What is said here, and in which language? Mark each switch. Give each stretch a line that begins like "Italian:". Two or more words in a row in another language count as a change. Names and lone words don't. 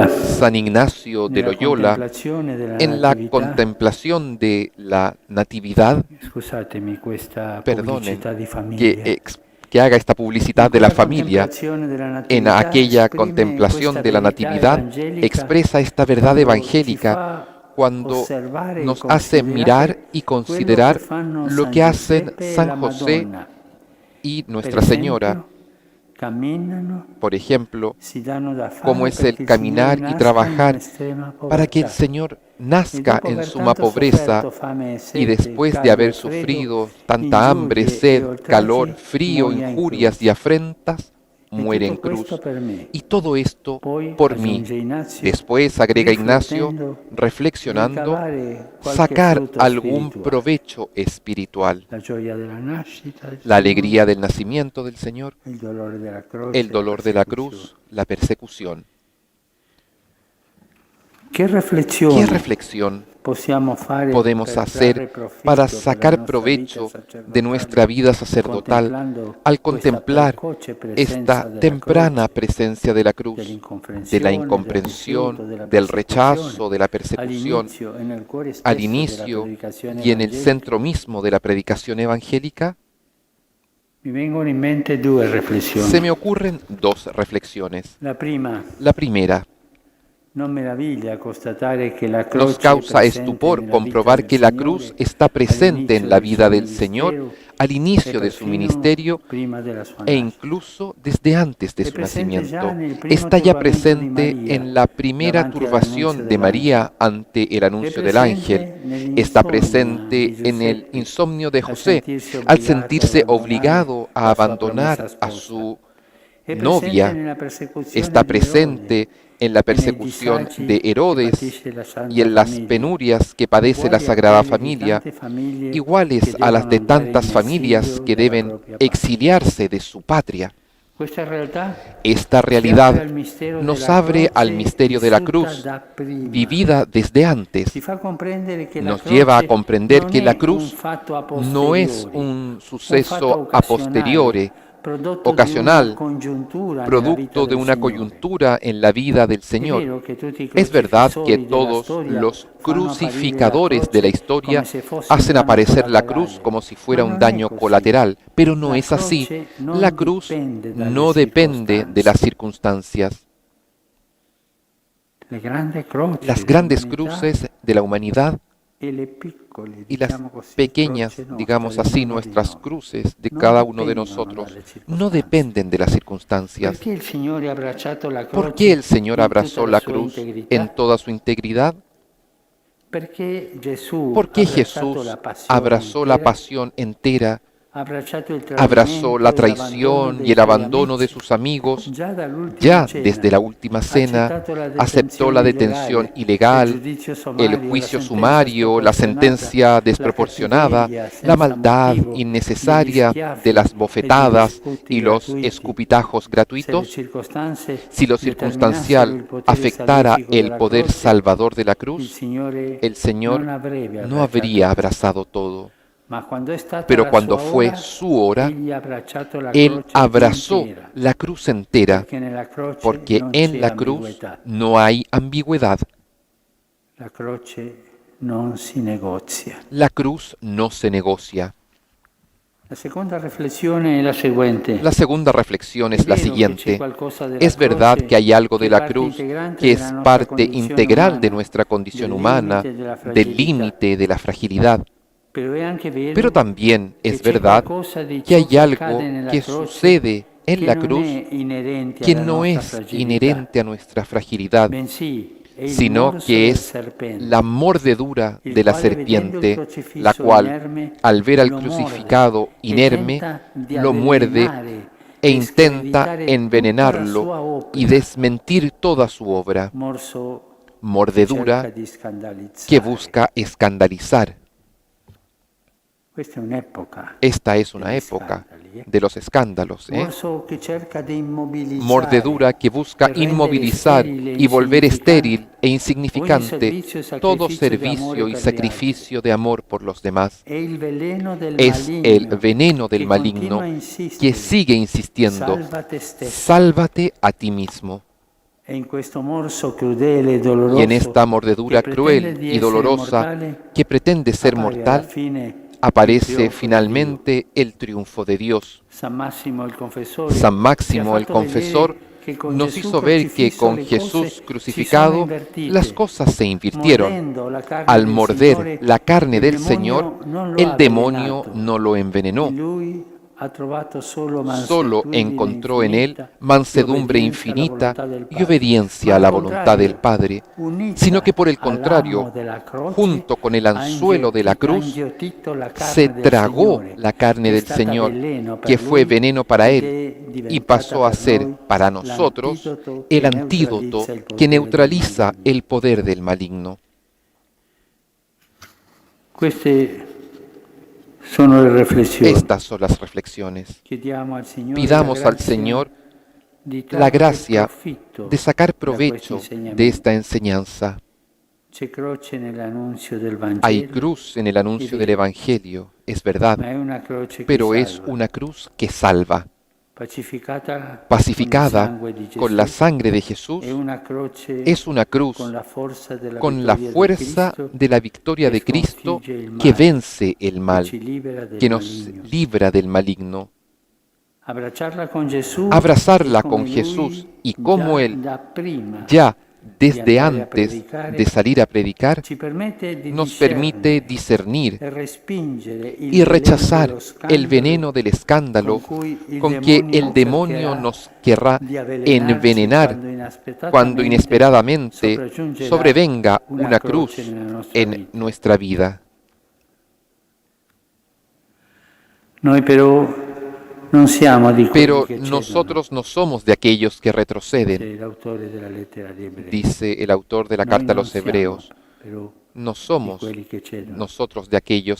Spanish: San Ignacio de
Italian: nella Loyola, contemplazione della
Spanish: en la
Italian: Natività,
Spanish: contemplación de la Natividad,
Italian: scusatemi questa
Spanish: perdonen
Italian: pubblicità di famiglia,
Spanish: que haga esta publicidad
Italian: in
Spanish: de la
Italian: quella
Spanish: familia,
Italian: contemplazione della
Spanish: en
Italian: Natività
Spanish: aquella
Italian: esprime
Spanish: contemplación
Italian: questa
Spanish: de la
Italian: verità
Spanish: Natividad,
Italian: evangelica
Spanish: expresa esta verdad
Italian: quando ci
Spanish: evangélica
Italian: fa
Spanish: cuando
Italian: osservare e
Spanish: nos hace mirar y
Italian: quello che
Spanish: considerar
Italian: fanno
Spanish: lo San que hacen
Italian: Giuseppe e
Spanish: San
Italian: la
Spanish: José
Italian: Madonna.
Spanish: y
Italian: Per
Spanish: Nuestra Señora,
Italian: esempio, camminano,
Spanish: por ejemplo,
Italian: si danno da fare
Spanish: como es
Italian: perché
Spanish: el
Italian: il Signore
Spanish: caminar y
Italian: nasca in
Spanish: trabajar
Italian: un'estrema
Spanish: para que el
Italian: povertà.
Spanish: Señor
Italian: E
Spanish: nazca
Italian: dopo
Spanish: en
Italian: aver
Spanish: suma
Italian: tanto
Spanish: pobreza
Italian: sofferto fame e
Spanish: y
Italian: sete,
Spanish: después de
Italian: caldo e
Spanish: haber
Italian: freddo,
Spanish: sufrido tanta hambre,
Italian: ingiurie e
Spanish: sed, calor,
Italian: oltraggi,
Spanish: frío,
Italian: muoia in
Spanish: injurias y
Italian: croce.
Spanish: afrentas,
Italian: E
Spanish: muere en
Italian: tutto questo
Spanish: cruz.
Italian: per me.
Spanish: Y todo esto
Italian: Poi,
Spanish: por mí.
Italian: aggiunge Ignazio,
Spanish: Después, agrega Ignacio,
Italian: riflettendo,
Spanish: reflexionando,
Italian: ricavare qualche
Spanish: sacar
Italian: frutto
Spanish: algún
Italian: spirituale.
Spanish: provecho espiritual.
Italian: La gioia della nascita del
Spanish: La
Italian: Signore,
Spanish: alegría del nacimiento del Señor,
Italian: il dolore della croce,
Spanish: el dolor de la
Italian: persecuzione.
Spanish: cruz, la persecución.
Italian: Che
Spanish: ¿Qué
Italian: riflessione
Spanish: reflexión
Italian: possiamo fare
Spanish: podemos
Italian: per
Spanish: hacer
Italian: trarre profitto
Spanish: para
Italian: per la
Spanish: sacar
Italian: nostra
Spanish: provecho
Italian: vita sacerdotale,
Spanish: de nuestra vida sacerdotal
Italian: contemplando
Spanish: al
Italian: questa
Spanish: contemplar
Italian: precoce presenza
Spanish: esta
Italian: della
Spanish: temprana
Italian: croce,
Spanish: presencia de la cruz, de la
Italian: dell'incomprensione, del
Spanish: incomprensión,
Italian: rifiuto, della
Spanish: del
Italian: persecuzione,
Spanish: rechazo, de la persecución,
Italian: all'inizio e nel cuore
Spanish: al
Italian: stesso della
Spanish: inicio
Italian: predicazione
Spanish: y en el
Italian: evangelica,
Spanish: centro mismo de la predicación evangélica?
Italian: Mi vengono in mente due
Spanish: Se
Italian: riflessioni.
Spanish: me ocurren dos reflexiones.
Italian: La prima,
Spanish: La primera,
Italian: non meraviglia constatare che la
Spanish: nos
Italian: croce è
Spanish: causa
Italian: presente
Spanish: estupor
Italian: nella vita
Spanish: comprobar
Italian: del
Spanish: que la cruz
Italian: Signore
Spanish: está presente en
Italian: all'inizio
Spanish: la
Italian: del
Spanish: vida
Italian: suo
Spanish: del Señor
Italian: ministero
Spanish: al
Italian: e
Spanish: inicio de su
Italian: perfino
Spanish: ministerio
Italian: prima della sua
Spanish: e
Italian: nascita.
Spanish: incluso desde antes de
Italian: È
Spanish: su
Italian: presente già
Spanish: nacimiento.
Italian: nel primo
Spanish: Está ya
Italian: turbamento di
Spanish: presente
Italian: Maria
Spanish: en la primera
Italian: davanti all'annunzio
Spanish: turbación de
Italian: dell'angelo.
Spanish: María ante el
Italian: È
Spanish: anuncio del ángel.
Italian: presente
Spanish: Está
Italian: nell'insonnia di
Spanish: presente en el
Italian: Giuseppe
Spanish: insomnio de
Italian: al
Spanish: José,
Italian: sentirsi
Spanish: al
Italian: obbligato ad
Spanish: sentirse
Italian: abbandonare
Spanish: obligado a
Italian: la sua promessa
Spanish: abandonar a
Italian: sposa.
Spanish: su
Italian: È presente
Spanish: novia.
Italian: nella
Spanish: Está
Italian: persecuzione di Erode
Spanish: presente en la
Italian: e nei
Spanish: persecución
Italian: disagi
Spanish: de
Italian: che
Spanish: Herodes
Italian: patisce la
Spanish: y
Italian: Santa
Spanish: en las
Italian: Famiglia,
Spanish: penurias que padece la
Italian: uguali a
Spanish: Sagrada
Italian: quelle di
Spanish: Familia,
Italian: tante famiglie che
Spanish: iguales a las
Italian: devono
Spanish: de
Italian: andare in
Spanish: tantas familias
Italian: esilio
Spanish: que
Italian: dalla
Spanish: deben
Italian: propria patria.
Spanish: exiliarse de su patria.
Italian: Questa realtà
Spanish: Esta
Italian: ci apre
Spanish: realidad
Italian: al mistero
Spanish: nos
Italian: della
Spanish: abre al
Italian: croce
Spanish: misterio de la
Italian: vissuta
Spanish: cruz,
Italian: da prima.
Spanish: vivida desde antes.
Italian: Ci fa comprendere che la
Spanish: Nos lleva a
Italian: croce
Spanish: comprender
Italian: non
Spanish: que la
Italian: è un
Spanish: cruz
Italian: fatto a
Spanish: no es
Italian: posteriori,
Spanish: un
Italian: un fatto
Spanish: suceso a posteriori,
Italian: occasionale, prodotto di una
Spanish: ocasional,
Italian: congiuntura nella vita
Spanish: producto de
Italian: del
Spanish: una
Italian: Signore.
Spanish: coyuntura en la vida del
Italian: È
Spanish: Señor.
Italian: vero che tutti i
Spanish: Es verdad que
Italian: crocifissori della
Spanish: todos
Italian: storia
Spanish: los
Italian: fanno apparire la
Spanish: crucificadores de la
Italian: croce
Spanish: historia
Italian: come se fosse un
Spanish: hacen
Italian: danno
Spanish: aparecer la cruz
Italian: collaterale,
Spanish: como si
Italian: ma
Spanish: fuera un
Italian: non è
Spanish: daño
Italian: così.
Spanish: colateral, pero no
Italian: La
Spanish: es así.
Italian: croce
Spanish: La
Italian: non
Spanish: cruz
Italian: dipende dalle
Spanish: no depende de las
Italian: circostanze.
Spanish: circunstancias.
Italian: Le grandi croci
Spanish: Las grandes
Italian: dell'umanità
Spanish: cruces de la humanidad
Italian: e le piccole,
Spanish: y las
Italian: diciamo così,
Spanish: pequeñas,
Italian: croce nostre,
Spanish: digamos
Italian: di
Spanish: así,
Italian: ognuno di
Spanish: nuestras
Italian: noi,
Spanish: cruces de
Italian: non
Spanish: cada uno de
Italian: dipendono
Spanish: nosotros,
Italian: dalle
Spanish: no
Italian: circostanze.
Spanish: dependen de las circunstancias.
Italian: Perché il Signore ha abbracciato la
Spanish: ¿Por qué el
Italian: croce
Spanish: Señor
Italian: in tutta
Spanish: abrazó la
Italian: la sua
Spanish: cruz en
Italian: integrità?
Spanish: toda su integridad?
Italian: Perché Gesù
Spanish: ¿Por
Italian: ha
Spanish: qué
Italian: abbracciato
Spanish: Jesús
Italian: la passione
Spanish: abrazó la
Italian: intera,
Spanish: pasión entera?
Italian: ha abbracciato il
Spanish: Abrazó la
Italian: tradimento e l'abbandono
Spanish: traición y
Italian: dei
Spanish: el
Italian: suoi
Spanish: abandono de
Italian: amici.
Spanish: sus amigos.
Italian: Già dall'ultima
Spanish: Ya
Italian: cena
Spanish: desde la última
Italian: ha
Spanish: cena
Italian: accettato la
Spanish: aceptó la
Italian: detenzione
Spanish: detención
Italian: illegale, il
Spanish: ilegal,
Italian: giudizio
Spanish: el
Italian: sommario, la
Spanish: juicio
Italian: sentenza
Spanish: sumario, la
Italian: sproporzionata,
Spanish: sentencia
Italian: la
Spanish: desproporcionada,
Italian: cattiveria
Spanish: la
Italian: senza
Spanish: maldad
Italian: motivo, degli
Spanish: innecesaria de
Italian: schiaffi
Spanish: las
Italian: e
Spanish: bofetadas
Italian: degli sputi
Spanish: y los
Italian: gratuiti.
Spanish: escupitajos
Italian: Se le
Spanish: gratuitos.
Italian: circostanze
Spanish: Si lo
Italian: determinassero
Spanish: circunstancial
Italian: il potere
Spanish: afectara
Italian: salvifico
Spanish: el
Italian: della
Spanish: poder
Italian: croce,
Spanish: salvador de la
Italian: il
Spanish: cruz,
Italian: Signore
Spanish: el Señor
Italian: non avrebbe
Spanish: no
Italian: abbracciato
Spanish: habría
Italian: tutto.
Spanish: abrazado todo.
Italian: Ma quando è stata
Spanish: Pero
Italian: la
Spanish: cuando
Italian: sua
Spanish: fue
Italian: ora,
Spanish: su hora,
Italian: egli ha abbracciato la
Spanish: Él
Italian: croce
Spanish: abrazó
Italian: intera,
Spanish: la cruz entera,
Italian: perché nella croce
Spanish: porque
Italian: non
Spanish: en
Italian: c'è
Spanish: la cruz
Italian: ambiguità.
Spanish: no hay ambigüedad.
Italian: La croce non si negozia.
Spanish: La cruz no se negocia.
Italian: La seconda riflessione è la seguente.
Spanish: La segunda reflexión
Italian: È
Spanish: es la
Italian: vero che c'è
Spanish: siguiente.
Italian: qualcosa della
Spanish: Es verdad
Italian: croce
Spanish: que hay algo de
Italian: che è
Spanish: la
Italian: parte
Spanish: cruz
Italian: integrante
Spanish: que
Italian: della
Spanish: es
Italian: nostra
Spanish: parte
Italian: condizione
Spanish: integral de
Italian: umana,
Spanish: nuestra condición
Italian: del
Spanish: humana,
Italian: limite, della
Spanish: del
Italian: fragilità.
Spanish: límite, de la fragilidad.
Italian: Però è anche
Spanish: Pero
Italian: vero
Spanish: también
Italian: che
Spanish: es
Italian: c'è
Spanish: verdad
Italian: qualcosa di
Spanish: que
Italian: ciò
Spanish: hay
Italian: che
Spanish: algo
Italian: accade nella
Spanish: que
Italian: croce
Spanish: sucede en
Italian: che
Spanish: la
Italian: non
Spanish: cruz
Italian: è inerente
Spanish: que
Italian: alla
Spanish: no
Italian: nostra
Spanish: es
Italian: fragilità,
Spanish: inherente a nuestra fragilidad,
Italian: bensì è il
Spanish: sino
Italian: morso
Spanish: que
Italian: del
Spanish: es
Italian: serpente,
Spanish: la mordedura
Italian: il
Spanish: de la
Italian: quale vedendo il
Spanish: serpiente,
Italian: crocifisso
Spanish: la cual,
Italian: inerme,
Spanish: al ver al
Italian: lo
Spanish: crucificado
Italian: morde e
Spanish: inerme,
Italian: tenta di
Spanish: lo muerde
Italian: avvelenare e e
Spanish: intenta
Italian: screditare tutta la
Spanish: envenenarlo
Italian: sua
Spanish: y
Italian: opera.
Spanish: desmentir toda su obra,
Italian: Morso che cerca
Spanish: mordedura
Italian: di
Spanish: que
Italian: scandalizzare.
Spanish: busca escandalizar.
Italian: Questa è un'epoca
Spanish: Esta es una
Italian: degli
Spanish: época
Italian: scandali.
Spanish: de los escándalos,
Italian: Morso che cerca di immobilizzare,
Spanish: mordedura que busca
Italian: per rendere
Spanish: inmovilizar
Italian: sterile e
Spanish: y volver estéril
Italian: insignificante e ogni
Spanish: insignificante
Italian: servizio e
Spanish: todo
Italian: sacrificio di amore
Spanish: servicio y
Italian: per gli altri.
Spanish: sacrificio de amor por los demás.
Italian: È il veleno del
Spanish: Es el
Italian: maligno
Spanish: veneno del
Italian: che continua
Spanish: maligno
Italian: a
Spanish: que
Italian: insistere.
Spanish: sigue insistiendo,
Italian: Salva te stesso.
Spanish: sálvate a ti mismo.
Italian: E in questo morso crudele e
Spanish: Y en
Italian: doloroso
Spanish: esta mordedura
Italian: che pretende
Spanish: cruel
Italian: di
Spanish: y
Italian: essere
Spanish: dolorosa
Italian: mortale,
Spanish: que pretende ser
Italian: appare alla
Spanish: mortal,
Italian: fine il
Spanish: aparece
Italian: trionfo di Dio.
Spanish: finalmente el triunfo de Dios.
Italian: San Massimo il confessore
Spanish: San
Italian: ci ha
Spanish: Máximo el
Italian: fatto
Spanish: confesor
Italian: vedere che con
Spanish: nos
Italian: Gesù
Spanish: hizo ver que
Italian: crocifisso
Spanish: con
Italian: le cose
Spanish: Jesús
Italian: si sono
Spanish: crucificado
Italian: invertite.
Spanish: las cosas se invirtieron.
Italian: Mordendo la carne
Spanish: Al
Italian: del
Spanish: morder
Italian: Signore,
Spanish: la carne
Italian: il
Spanish: del
Italian: demonio
Spanish: Señor,
Italian: non lo ha
Spanish: el demonio
Italian: avvelenato.
Spanish: no lo envenenó.
Italian: In lui ha trovato solo
Spanish: Solo mansedumbre encontró en él
Italian: infinita
Spanish: mansedumbre y infinita
Italian: obediencia alla volontà del
Spanish: y
Italian: Padre.
Spanish: obediencia
Italian: Ma
Spanish: a
Italian: al
Spanish: la voluntad del
Italian: contrario,
Spanish: Padre,
Italian: unita
Spanish: sino que por el
Italian: all'amo
Spanish: contrario,
Italian: della croce,
Spanish: junto con el
Italian: ha
Spanish: anzuelo de la
Italian: ha
Spanish: cruz,
Italian: inghiottito la carne
Spanish: se
Italian: del
Spanish: tragó
Italian: Signore,
Spanish: la carne
Italian: che è
Spanish: del
Italian: stata
Spanish: Señor,
Italian: veleno per
Spanish: que fue
Italian: lui
Spanish: veneno para
Italian: ed
Spanish: él,
Italian: è
Spanish: y
Italian: diventata
Spanish: pasó a
Italian: per
Spanish: ser
Italian: noi
Spanish: para nosotros
Italian: l'antidoto
Spanish: el
Italian: che
Spanish: antídoto
Italian: neutralizza il
Spanish: que
Italian: potere del
Spanish: neutraliza
Italian: maligno.
Spanish: el poder del maligno.
Italian: Queste sono le riflessioni.
Spanish: Estas son las reflexiones.
Italian: Chiediamo al Signore
Spanish: Pidamos
Italian: la
Spanish: al
Italian: grazia
Spanish: Señor
Italian: di
Spanish: la
Italian: trarre
Spanish: gracia
Italian: profitto
Spanish: de sacar
Italian: da questi
Spanish: provecho de
Italian: insegnamenti.
Spanish: esta enseñanza.
Italian: C'è croce nell'annunzio del
Spanish: Hay
Italian: Vangelo,
Spanish: cruz en el anuncio del Evangelio, es verdad,
Italian: ma è una croce che
Spanish: pero es
Italian: salva,
Spanish: una cruz que salva,
Italian: pacificata
Spanish: pacificada
Italian: con il sangue di Gesù,
Spanish: con la sangre de Jesús.
Italian: è una croce
Spanish: Es una cruz
Italian: con la forza della
Spanish: con la
Italian: vittoria
Spanish: fuerza
Italian: di Cristo,
Spanish: de la victoria de
Italian: che
Spanish: Cristo
Italian: sconfigge il
Spanish: que
Italian: male,
Spanish: vence el
Italian: che
Spanish: mal,
Italian: ci libera del
Spanish: que nos
Italian: maligno.
Spanish: libra del maligno.
Italian: Abbracciarla con Gesù
Spanish: abrazarla
Italian: e come
Spanish: con Jesús
Italian: Lui
Spanish: y como
Italian: già
Spanish: Él,
Italian: da prima
Spanish: ya
Italian: di
Spanish: desde
Italian: andare a
Spanish: antes de
Italian: predicare,
Spanish: salir a predicar,
Italian: ci permette di
Spanish: nos permite
Italian: discernere
Spanish: discernir
Italian: e respingere il
Spanish: y
Italian: veleno dello
Spanish: rechazar el
Italian: scandalo
Spanish: veneno del
Italian: con
Spanish: escándalo
Italian: cui il
Spanish: con que el
Italian: demonio
Spanish: demonio
Italian: cercherà
Spanish: nos querrá
Italian: di avvelenarci
Spanish: envenenar cuando
Italian: quando
Spanish: inesperadamente
Italian: sopraggiungerà
Spanish: sobrevenga
Italian: una
Spanish: una
Italian: croce
Spanish: cruz
Italian: nella nostra
Spanish: en
Italian: vita.
Spanish: nuestra vida.
Italian: Noi però non siamo di quelli
Spanish: Pero
Italian: che cedono,
Spanish: nosotros no somos de aquellos que retroceden,
Italian: dice l'autore della lettera agli Ebrei.
Spanish: dice el autor de la
Italian: Noi
Spanish: carta a
Italian: non
Spanish: los
Italian: siamo
Spanish: Hebreos.
Italian: però
Spanish: No
Italian: di
Spanish: somos
Italian: quelli che cedono.
Spanish: nosotros de aquellos